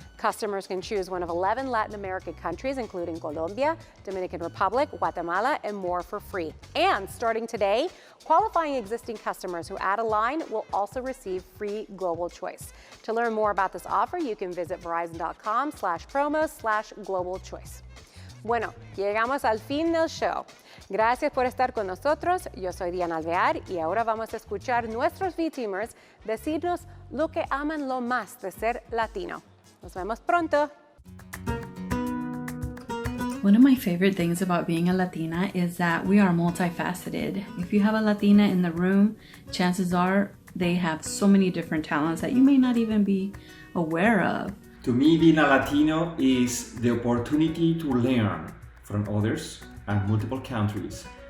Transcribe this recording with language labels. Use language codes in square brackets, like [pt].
[en] Customers can choose one of 11 Latin American countries, including Colombia, Dominican Republic, Guatemala, and more for free. And starting today, qualifying existing customers who add a line will also receive free Global Choice. To learn more about this offer, you can visit verizon.com/promos/Global Choice. [es] Bueno, llegamos al fin del show. Gracias por estar con nosotros. Yo soy Diana Alvear y ahora vamos a escuchar nuestros V-Teamers decirnos lo que aman lo más de ser latino. Nos vemos pronto. [en] One of my favorite things about being a Latina is that we are multifaceted. If you have a Latina in the room, chances are they have so many different talents that you may not even be aware of. To me, being a Latino is the opportunity to learn from others and multiple countries.